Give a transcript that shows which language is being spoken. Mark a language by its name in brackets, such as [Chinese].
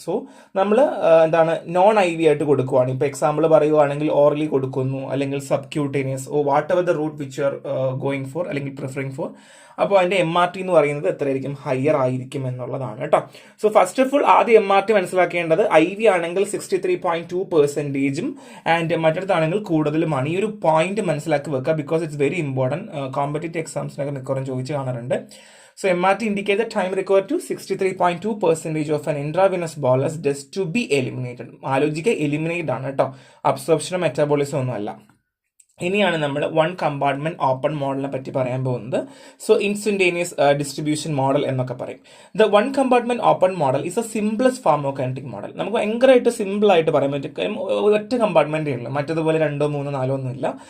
[Malayalam] So നമ്മൾ non IV ആയിട്ട് കൊടുക്കുകയാണ്, ഇപ്പോൾ എക്സാമ്പിൾ പറയുകയാണെങ്കിൽ ഓറലി കൊടുക്കുന്നു, അല്ലെങ്കിൽ subcutaneous [English] whatever the route which you are going for [Malayalam] അല്ലെങ്കിൽ പ്രിഫറിങ് ഫോർ, അപ്പോൾ അതിന്റെ MRT എന്ന് പറയുന്നത് എത്രയായിരിക്കും, ഹയർ ആയിരിക്കും എന്നുള്ളതാണ് കേട്ടോ. സോ ഫസ്റ്റ് ഓഫ് ഓൾ ആദ്യം MRT മനസ്സിലാക്കേണ്ടത് IV ആണെങ്കിൽ 63.2% ആൻഡ് മറ്റടുത്താണെങ്കിൽ കൂടുതലുമാണ്. ഈ ഒരു പോയിന്റ് മനസ്സിലാക്കി വെക്കുക, [English] Because it's very important. [Malayalam] Competitive എക്സാംസിനൊക്കെ മിക്കവാറും ചോദിച്ചു കാണാറുണ്ട്. [English] So MRT indicates the time required to 63.2% of an intravenous bolus just to be eliminated. [Malayalam] ആലോചിക്കുക, എലിമിനേറ്റ് ആണ് കേട്ടോ, അബ്സോർപ്ഷനോ മെറ്റാബോളിസം ഒന്നും അല്ല. ഇനിയാണ് നമ്മൾ വൺ കമ്പാർട്ട്മെന്റ് ഓപ്പൺ മോഡലിനെ പറ്റി പറയാൻ പോകുന്നത്. [English] so instantaneous distribution model [Malayalam] എന്നൊക്കെ പറയും. [English] The one compartment open model is a simplest pharmacokinetic model. [Malayalam] നമുക്ക് ഭയങ്കരമായിട്ട് സിമ്പിൾ ആയിട്ട് പറയാൻ പറ്റും, ഒറ്റ കമ്പാർട്ട്മെന്റേ ഉള്ളൂ, മറ്റതുപോലെ 2, 3, 4 ഒന്നും ഇല്ല.